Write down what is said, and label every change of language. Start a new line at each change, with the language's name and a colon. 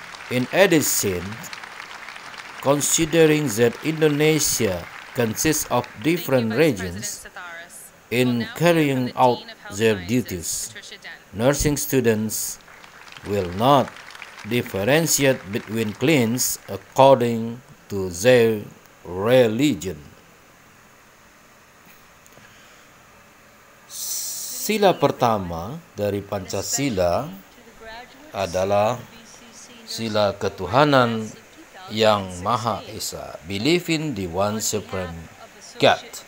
English: In addition, considering that Indonesia consists of different regions in carrying out their duties, nursing students will not differentiate between cleans according to their religion.
Indonesian: Sila pertama dari Pancasila adalah sila ketuhanan yang Maha Esa.
English: Believe in the one supreme God.